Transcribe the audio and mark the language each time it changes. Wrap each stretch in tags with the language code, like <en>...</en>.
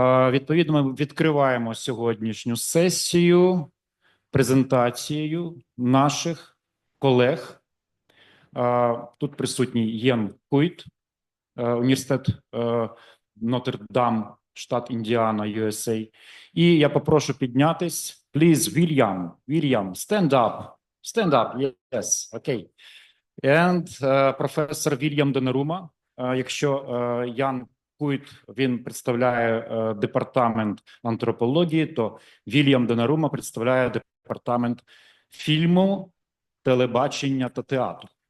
<uk>Відповідно, ми відкриваємо сьогоднішню сесію презентацією наших колег. Тут присутній Kuijt, університет Нотр-Дам, штат Індіана, USA. І я попрошу піднятись.</uk> <en>Please, William, stand up. Stand up, yes, okay.</en> <uk>And професор Вільям Донарума. Якщо Kuijt, він представляє департамент антропології, то Вільям Донарума представляє департамент фільму, телебачення та театру.</uk>